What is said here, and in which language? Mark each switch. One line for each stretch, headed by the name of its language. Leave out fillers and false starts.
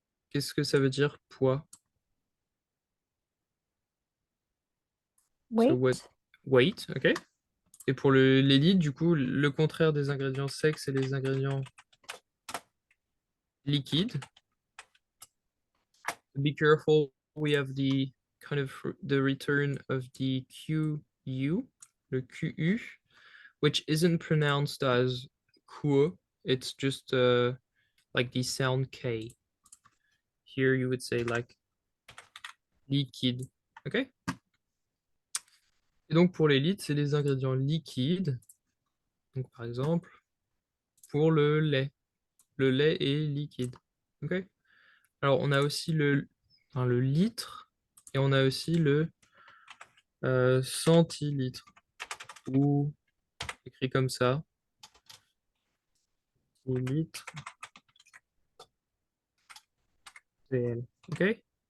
French: Qu'est-ce que ça veut dire, poids?
English: So Weight. weight, ok?
French: Et pour les litres, du coup, le contraire des ingrédients secs, c'est les ingrédients liquides.
English: Be careful, we have the kind of the return of the QU,
French: le QU,
English: which isn't pronounced as Q, it's just like the sound K. Here you would say like liquide, ok?
French: Et donc pour les litres, c'est les ingrédients liquides. Donc par exemple, pour le lait est liquide, ok? Alors on a aussi le litre et on a aussi le centilitre, ou écrit comme ça, litre réel, ok?